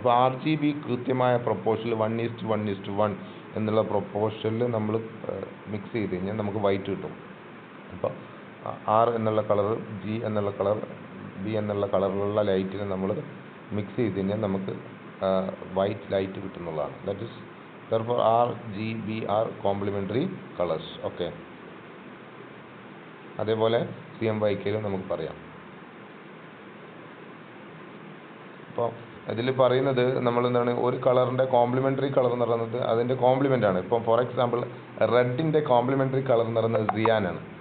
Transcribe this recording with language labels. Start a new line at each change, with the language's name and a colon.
Malayalam: ഇപ്പോൾ RGB കൃത്യമായ പ്രൊപ്പോർഷനിൽ 1:1:1 എന്നുള്ള പ്രൊപ്പോർഷനിൽ നമ്മൾ മിക്സ് ചെയ്ത് കഴിഞ്ഞാൽ നമുക്ക് വൈറ്റ് കിട്ടും. അപ്പോൾ R എന്നുള്ള കളർ, G എന്നുള്ള കളർ, B എന്നുള്ള കളറിലുള്ള ലൈറ്റിനെ നമ്മൾ മിക്സ് ചെയ്ത് കഴിഞ്ഞാൽ നമുക്ക് വൈറ്റ് ലൈറ്റ് കിട്ടുന്നതാണ്.
English: That is therefore RGB are complementary colors.
Malayalam: Okay, അതേപോലെ CMYKയിലും നമുക്ക് പറയാം. അപ്പോൾ ഇതിൽ പറയുന്നത് നമ്മൾ എന്താണ്, ഒരു കളറിൻ്റെ കോംപ്ലിമെൻ്ററി കളർ എന്ന് പറയുന്നത് അതിൻ്റെ കോംപ്ലിമെൻ്റ് ആണ്. ഇപ്പോൾ
English: for example
Malayalam: റെഡിൻ്റെ കോംപ്ലിമെൻ്ററി കളർ എന്ന് പറയുന്നത് സിയാനാണ്.